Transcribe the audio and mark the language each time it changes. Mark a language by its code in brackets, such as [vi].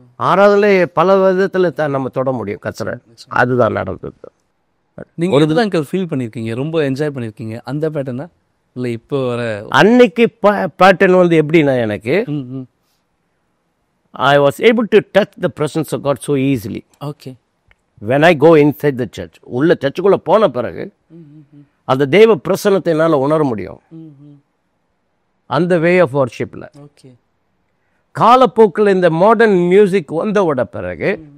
[ta] ஆராதனை பல விதத்தில் தான் நம்ம தொட முடியும் கச்சரை. அதுதான் நடந்தது. நீங்கள் ஒரு தான் ஃபீல் பண்ணியிருக்கீங்க, ரொம்ப என்ஜாய் பண்ணியிருக்கீங்க அந்த பேட்டர்னா? இல்லை இப்போ வர அன்னைக்கு பேட்டர்ன் வந்து எப்படின்னா, எனக்கு [en] I was able to touch the presence of God so easily. Okay. When I go inside the church, [ta] உள்ள சர்ச்சுக்குள்ளே போன பிறகு அந்த தெய்வ பிரசன்னத்தை என்னால் உணர முடியும். அந்த வே ஆஃப் வர்ஷிப்பில். ஓகே, காலப்போக்கில் இந்த மாடர்ன் மியூசிக் வந்தோட பிறகு